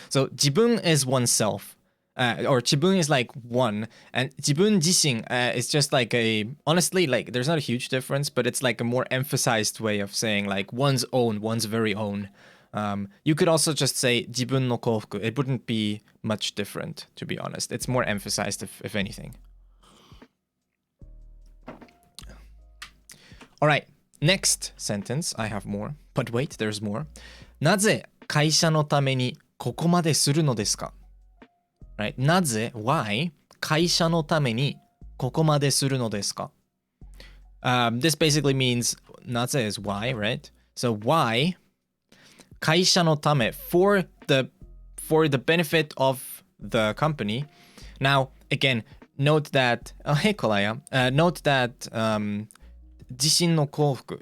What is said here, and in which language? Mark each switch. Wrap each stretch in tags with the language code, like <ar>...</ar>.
<en>So 自分 is oneself, or 自分 is like one, and 自分自身 is just like honestly, like there's not a huge difference, but it's like a more emphasized way of saying like one's own, one's very own. You could also just say</en> <ja>自分の幸福.</ja> <en>It wouldn't be much different, to be honest. It's more emphasized if anything. All right. Next sentence, I have more. But wait, there's more.</en> <ja>なぜ会社のためにここまでするのですか?</ja> <en>Right?</en> <ja>なぜ why 会社のためにここまでするのですか?</ja> <en>This basically means なぜ is why, right? So why 会社のため for the benefit of the company. Now, again, note that hey Kolaya, note that 自身の幸福.</en>